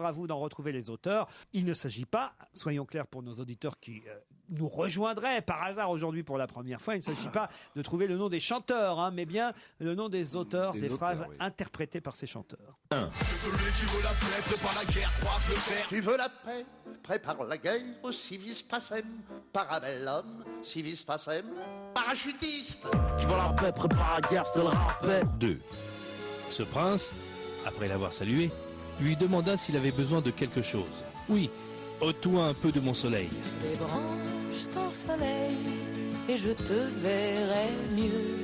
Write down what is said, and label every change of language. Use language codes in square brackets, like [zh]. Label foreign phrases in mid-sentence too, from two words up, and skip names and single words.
[fr] À vous d'en retrouver les auteurs. Il ne s'agit pas, soyons clairs pour nos auditeurs qui nous rejoindraient par hasard aujourd'hui pour la première fois, il ne s'agit pas de trouver le nom des chanteurs, hein, mais bien le nom des auteurs des phrases interprétées par ces chanteurs. Celui qui veut la paix prépare la guerre, croise le fer. Qui veut la paix prépare la guerre, [la] civis pacem, parabellum, civis pacem, [fr] parachutiste. Qui veut la paix prépare la guerre, c'est le rappel. 2. Ce prince, après l'avoir salué, lui demanda s'il avait besoin de quelque chose. Oui, ôte-toi un peu de mon soleil. Débranche ton soleil et je te verrai mieux.